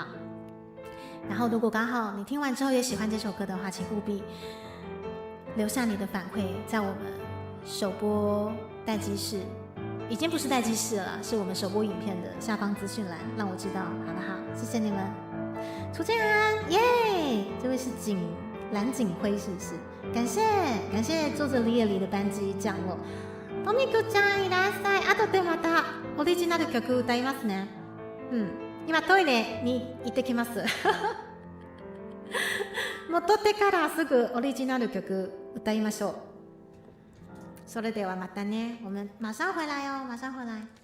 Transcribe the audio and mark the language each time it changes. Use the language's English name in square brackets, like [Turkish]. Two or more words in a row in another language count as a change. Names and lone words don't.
[Chinese] 然后如果刚好你听完之后也喜欢这首歌的话，请务必留下你的反馈，在我们首播待机室，已经不是待机室了，是我们首播影片的下方资讯栏，让我知道，好不好？谢谢你们。楚建安，耶！这位是蓝景辉，是不是？感谢坐着李野梨的班机降落。 [Japanese] トミコちゃんいらっしゃい。後でまたオリジナル曲歌いますね。今トイレに行ってきます。戻ってからすぐオリジナル曲歌いましょう。それではまたね， [Chinese] 我们马上回来哦，马上回来。